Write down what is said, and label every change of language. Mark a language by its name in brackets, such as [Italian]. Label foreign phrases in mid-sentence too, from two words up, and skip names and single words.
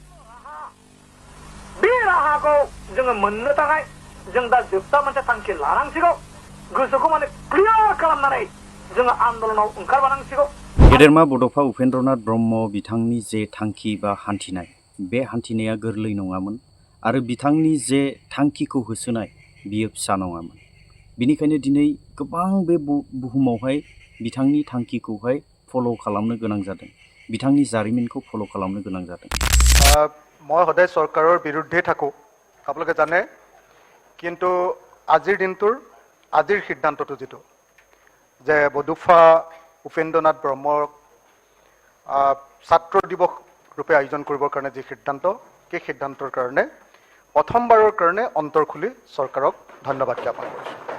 [Bodo] बे राहाखौ जोङो मोननो थाखाय जों दा जोबथा मोनसे थांखि लानांसिगौ गोसोखौ माने क्लियार खालामनानै जोङो आन्दलनाव ओंखारबोनांसिगौ गेदेरमा बड'फा उपेन्द्रनाथ ब्रह्म बिथांनि जे थांखि बा हान्थिनाय बे हान्थिनाया गोरलै नङामोन आरो बिथांनि जे थांखिखौ होसोनाय बियो फिसा नङामोन बिनिखायनो दिनै गोबां बे बुहुमावहाय बिथांनि थांखिखौहाय फल' खालामनो गोनां जादों बिथांनि जारिमिनखौ फल' खालामनो गोनां जादों [Assamese] মই সদায় চৰকাৰৰ বিৰুদ্ধে থাকোঁ আপোনালোকে জানে কিন্তু আজিৰ দিনটোৰ আজিৰ সিদ্ধান্তটো যিটো যে বডোফা উপেন্দ্ৰনাথ ব্ৰহ্মৰ ছাত্ৰ দিৱস ৰূপে আয়োজন কৰিবৰ কাৰণে যি সিদ্ধান্ত সেই সিদ্ধান্তৰ কাৰণে প্ৰথমবাৰৰ কাৰণে অন্তৰ খুলি চৰকাৰক ধন্যবাদ জ্ঞাপন কৰিছোঁ